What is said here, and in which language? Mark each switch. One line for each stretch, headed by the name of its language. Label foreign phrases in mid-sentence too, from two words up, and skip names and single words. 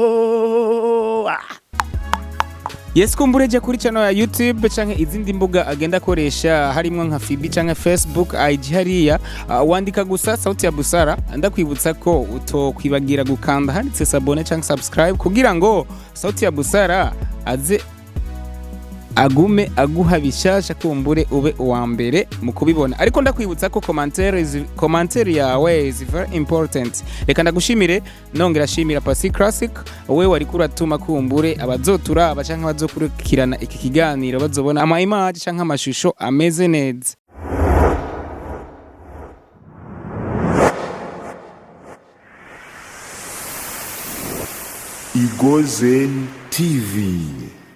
Rundi: Yes, kumbure je kuri channel ya YouTube canke izindi mbuga agenda akoresha harimo nka FB canke Facebook IG hariya wandika gusa Sauti ya busara. Ndakwibutsa ko utokwibagira gukanda handitse sabone canke subscribe kugira ngo Sauti ya busara aze agume aguha bishasha kumbure ube uwa mbere mu kubibona. Ariko ndakwibutsa ko commentaire yawe
English: is very important.
Rundi: Reka ndagushimire nongera shimira Pasi Classic we wari kuratuma kumbure abazotura abacanka bazokurikirana iki kiganiro bazobona ama image canka amashusho ameze neza. Egozen TV.